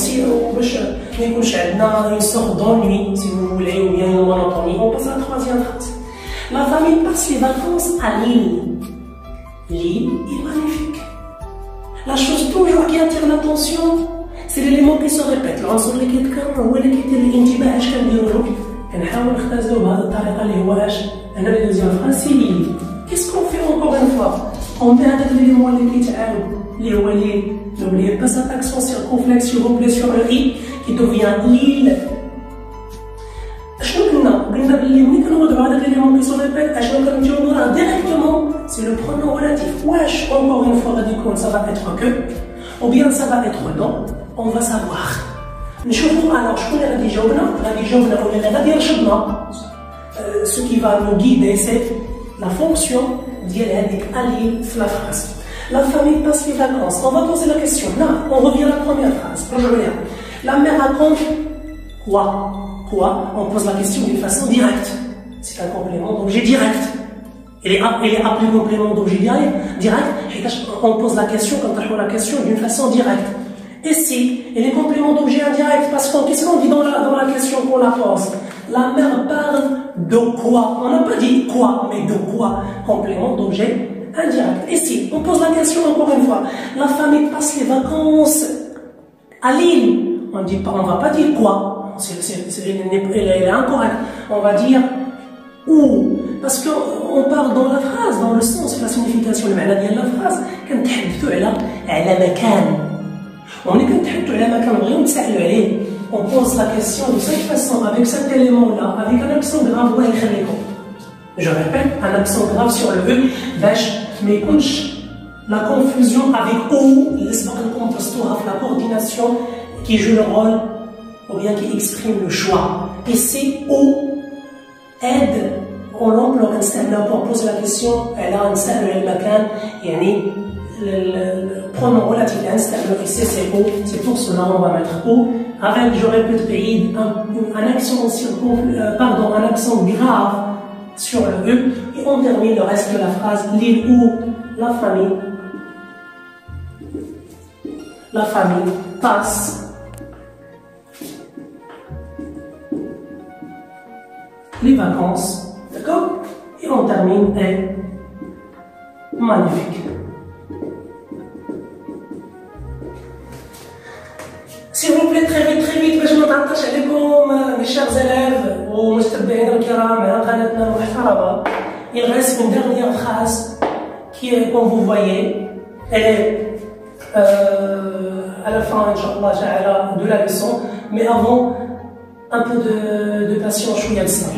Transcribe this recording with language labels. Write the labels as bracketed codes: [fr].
[fr] Si on a une sorte d'ennui, si vous voulez, ou bien une monotonie, on passe à la troisième phrase. La famille passe les vacances à l'île. L'île est magnifique. La chose toujours qui attire l'attention, c'est l'élément qui se répète. [ar] العنصر اللي كيتكرر هو اللي كيدير الانتباه. اش كنديرو؟ كنحاول نختزلو بهذه الطريقه اللي هو انا اللي دوزيام فرانسي. [fr] Qu'est-ce qu'on fait encore une fois? On met avec l'élément [ar] اللي كيتعاود اللي هو لي. [fr] N'oubliez pas cette action circonflexe s'il vous plaît sur le i qui devient l'île. [ar] شنو قلنا باللي ملي كنوضعوا هذاك [fr] l'élément qui se répète [ar] اشنو كنمشيو نوراه [fr] directement c'est le pronom relatif. واش encore une fois [ar] غادي يكون [fr] ça va être que ou bien ça va être non, on va savoir. [ar] نشوفوا alors شكون اللي غادي يجاوبنا ولا اللي غادي يرشدنا. [fr] Ce qui va nous guider c'est la fonction [ar] ديال هذيك [fr] alliée في la phrase. La famille passe les vacances. On va poser la question. Là, on revient à la première phrase. La mère raconte quoi? Quoi? On pose la question d'une façon directe. C'est un complément d'objet direct. Il est appelé complément d'objet direct. On pose la question quand on pose la question d'une façon directe. Et si il est complément d'objet indirect, parce qu'est-ce qu'on dit dans la question qu'on la pose? La mère parle de quoi? On n'a pas dit quoi, mais de quoi? Complément d'objet indirect. Et si on pose la question encore une fois, la famille passe les vacances à l'île. On va pas dire quoi? Elle est incorrecte. On va dire où? Parce qu'on parle dans la phrase, dans le sens, la signification, le [ar] معنى ديال [fr] la phrase. [ar] كنتحدثوا على مكان. [fr] On est [ar] كنتحدثوا على مكان بغيو نتسائلوا عليه. [fr] On pose la question de cette façon, avec cet élément-là, avec un accent grave. Je répète, un accent grave sur le E, mais la confusion avec O, la coordination qui joue le rôle, ou bien qui exprime le choix. Et c'est O aide, on l'emploie pour poser la question, elle a un salle, elle macan, le pronom relatif ici c'est O, c'est pour cela on va mettre O avec, je répète, un accent un accent grave sur le E, et on termine le reste de la phrase. L'île où la famille passe les vacances, d'accord? Et on termine est magnifique. S'il vous plaît, très vite, [ar] باش ما نعطلش عليكم [fr] mes chers élèves [ar] ومتتبعينا الكرام على قناتنا المحترمة. [fr] Il reste une dernière phrase qui est, comme vous voyez, elle est à la fin, Inch'Allah, de la leçon, mais avant, un peu de patience, [ar] شوية بصح.